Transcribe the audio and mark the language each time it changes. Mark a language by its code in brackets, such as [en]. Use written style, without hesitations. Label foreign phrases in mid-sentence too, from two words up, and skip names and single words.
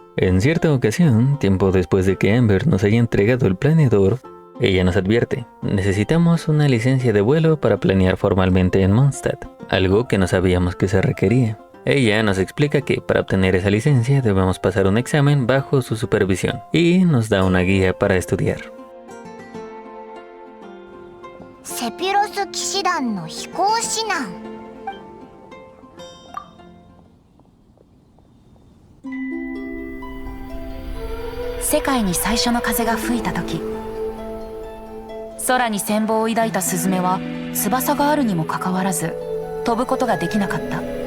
[es] En cierta ocasión, tiempo después de que Amber nos haya entregado el planeador, ella nos advierte, necesitamos una licencia de vuelo para planear formalmente en Mondstadt, algo que no sabíamos que se requería. Ella nos explica que para obtener esa licencia debemos pasar un examen bajo su supervisión y nos da una guía para estudiar. [ja] セピロス騎士団の飛行指南。世界に最初の風が吹いた時、空に羨望を抱いたスズメは翼があるにもかかわらず飛ぶことができなかった。